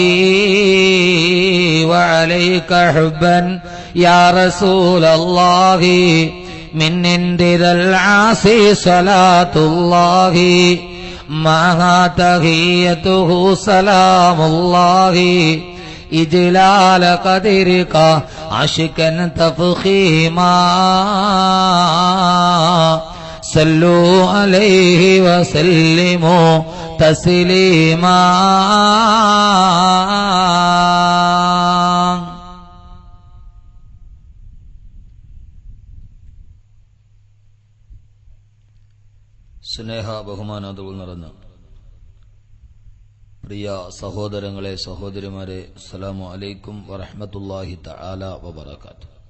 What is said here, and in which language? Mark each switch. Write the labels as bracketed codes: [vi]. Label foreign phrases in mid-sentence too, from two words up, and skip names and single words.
[ar] وعليك حبا يا رسول الله من عند ذا العاصي صلاة الله معها تحيته سلام الله إجلال قدرك عشقا تفخيما صلوا عليه وسلموا تسليما [ml] സ്നേഹ ബഹുമാനാദരവുകൾ നിറഞ്ഞ പ്രിയ സഹോദരങ്ങളെ സഹോദരിമാരെ, [ar] السلام عليكم ورحمة الله تعالى وبركاته.